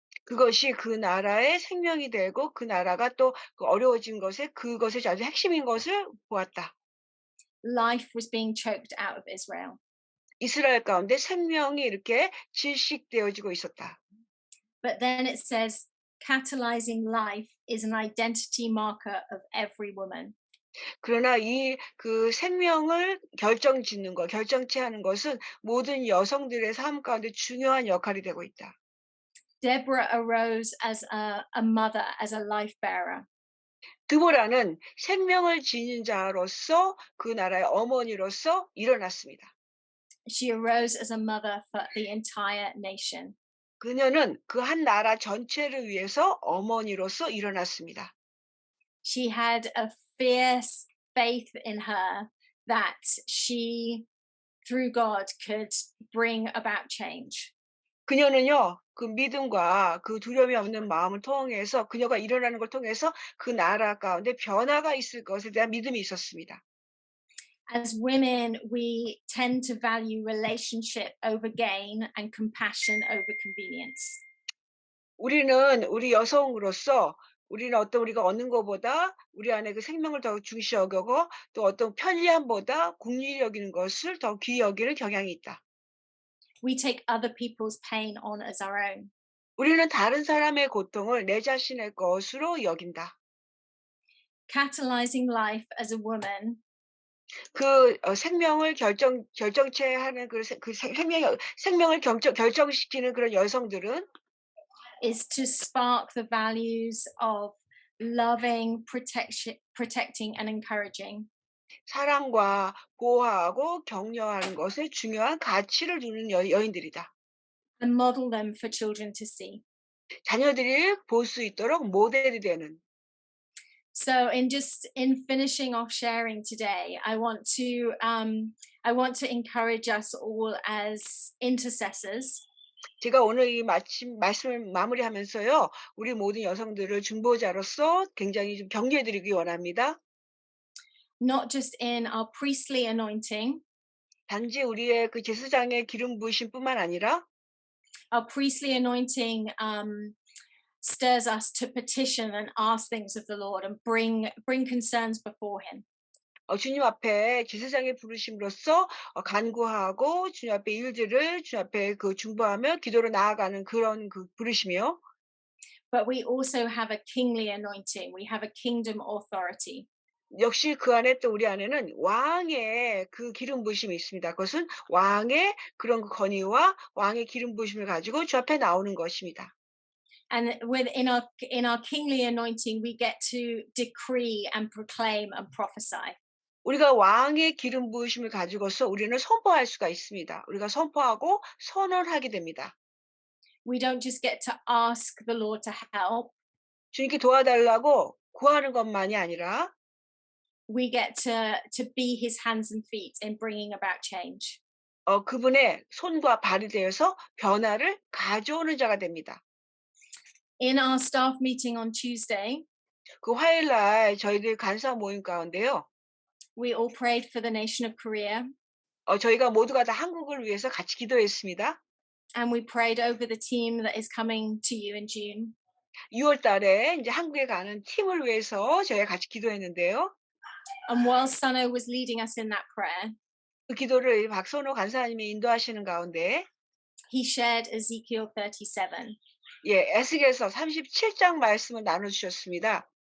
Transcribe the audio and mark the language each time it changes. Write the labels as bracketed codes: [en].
[ko] 그것이 그 나라의 생명이 되고 그 나라가 또 그 어려워진 것에 그것의 아주 핵심인 것을 보았다. [en] Life was being choked out of Israel. [ko] 이스라엘 가운데 생명이 이렇게 질식되어지고 있었다. [en] But then it says, catalyzing life is an identity marker of every woman. [ko] 그러나 이 그 생명을 결정체하는 것은 모든 여성들의 삶 가운데 중요한 역할이 되고 있다. [en] Deborah arose as a mother, as a life bearer. [ko] 드보라는 생명을 지닌 자로서 그 나라의 어머니로서 일어났습니다. [en] She arose as a mother for the entire nation. [ko] 그녀는 그 한 나라 전체를 위해서 어머니로서 일어났습니다. [en] She had a fierce faith in her that she, through God, could bring about change. [ko] 그녀는요, 그 믿음과 그 두려움이 없는 마음을 통해서 그녀가 일어나는 걸 통해서 그 나라 가운데 변화가 있을 것에 대한 믿음이 있었습니다. [en] As women, we tend to value relationship over gain and compassion over convenience. [ko] 우리 여성으로서 우리는 우리가 얻는 것보다 우리 안에 그 생명을 더 중시 여기고 또 어떤 편리함보다 국리를 여기는 것을 더 귀히 여기는 경향이 있다. [en] We take other people's pain on as our own. [ko] 우리는 다른 사람의 고통을 내 자신의 것으로 여긴다. [en] Catalyzing life as a woman [ko] 그 생명을 결정체하는 생명을 결정시키는 그런 여성들은 [en] is to spark the values of loving, protecting, and encouraging. [ko] 사랑과 보호하고 격려하는 것에 중요한 가치를 두는 여인들이다. [en] And model them for children to see. [ko] 자녀들이 볼 수 있도록 모델이 되는. [en] So in finishing off sharing today, I want to encourage us all as intercessors. [ko] 제가 오늘 이 말씀을 마무리하면서요, 우리 모든 여성들을 중보자로서 굉장히 좀 격려해드리기 원합니다. [en] Not just in our priestly anointing, [ko] 단지 우리의 그 제사장의 기름 부으심뿐만 아니라 [en] our priestly anointing stirs us to petition and ask things of the Lord and bring concerns before Him. [ko] 주님 앞에 제사장의 부르심으로써 간구하고 주님 앞에 일들을 주님 앞에 그 중보하며 기도로 나아가는 그런 그 부르심이요. [en] but we also have a kingly anointing. We have a kingdom authority. [ko] 역시 그 안에 또 우리 안에는 왕의 그 기름 부으심이 있습니다. 그것은 왕의 그런 그 권위와 왕의 기름 부으심을 가지고 주 앞에 나오는 것입니다. [en] And in our kingly anointing, we get to decree and proclaim and prophesy. [ko] 우리가 왕의 기름 부으심을 가지고서 우리는 선포할 수가 있습니다. 우리가 선포하고 선언하게 됩니다. [en] We don't just get to ask the Lord to help. [ko] 주님께 도와달라고 구하는 것만이 아니라 [en] We get to be his hands and feet in bringing about change. [ko] 그분의 손과 발이 되어서 변화를 가져오는 자가 됩니다. [en] In our staff meeting on Tuesday, [ko] 그 화요일 날 저희들 간사 모임 가운데요. [en] we all prayed for the nation of Korea, [ko] 저희가 모두가 다 한국을 위해서 같이 기도했습니다. [en] and we prayed over the team that is coming to you in June. [ko] 6월 달에 이제 한국에 가는 팀을 위해서 저희가 같이 기도했는데요. [en] And while Sano was leading us in that prayer, [ko] 그 기도를 박선호 간사님이 인도하시는 가운데 [en] he shared Ezekiel 37. [ko] 에스겔서 37장 말씀을 나눠 주셨습니다.